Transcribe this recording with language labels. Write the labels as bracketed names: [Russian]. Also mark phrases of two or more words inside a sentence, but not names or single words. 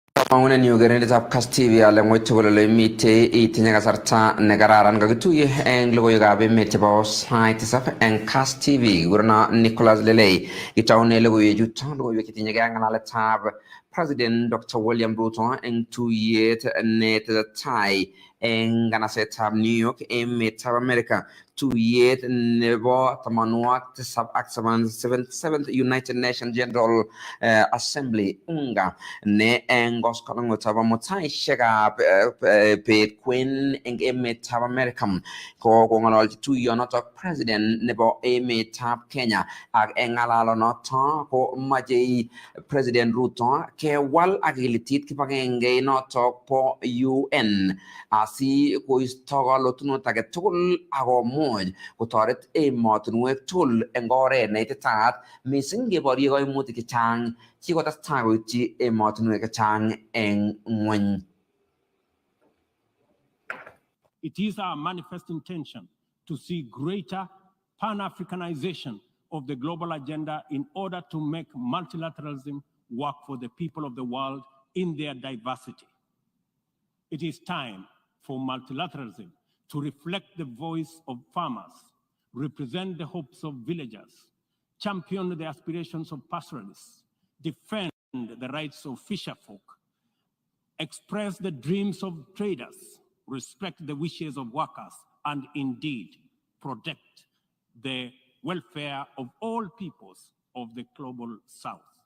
[Kalenjin] Mauna ni ugerende tap Kass TV ale ngoito le mite itinya kasarta negararan gagituye eng logo yogabe mete ba site sap eng Kass TV gurna Nicholas Lele itawne logo yeju tan logo yekitinya ganga la tab President Dr. William Ruto eng 2 years net tai eng gana set tab New York eng meta America 2 years nebo tamanuak sub aksaban 7th United Nations General Assembly unga ne engos kalongo taba motai shega pe queen eng emet tab America ko ngalol tu not president nebo emet tab Kenya ag engalalo not ko maji President Ruto ke wal agilitit ki pagenge not po UN asi ko istogalo tuno taget tul ago moj ko toret emotunwe tul engore ne tat misinge bori go imuti ki chang chi ko tas tago chi emotunwe ka chang eng ngwen. [English] It is our manifest intention to see greater Pan-Africanization of the global agenda in order to make multilateralism work for the people of the world in their diversity. It is time for multilateralism to reflect the voice of farmers, represent the hopes of villagers, champion the aspirations of pastoralists, defend the rights of fisherfolk, express the dreams of traders, respect the wishes of workers, and indeed protect the welfare of all peoples of the global South.